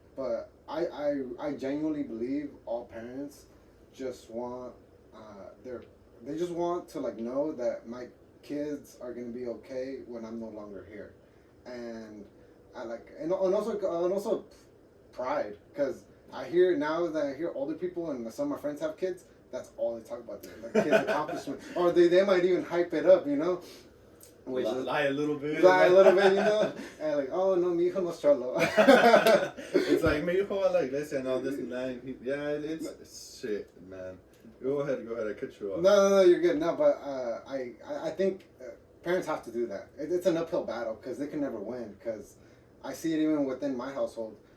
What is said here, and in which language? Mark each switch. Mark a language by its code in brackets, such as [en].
[en] But I genuinely believe all parents just want they just want to like know that my kids are gonna be okay when I'm no longer here, and I like and also pride, because I hear now that I hear older people and some of my friends have kids, that's all they talk about, like kids accomplishment, or they might even hype it up, Which lie a little bit. And like, [es] oh no, mi hijo no es cholo. [en] It's like, [es] mi hijo, [en] I like this and all this and that. It's shit, man. Go ahead, I cut you off. No, you're good. No, but I think parents have to do that. It's an uphill battle because they can never win. Because I see it even within my household.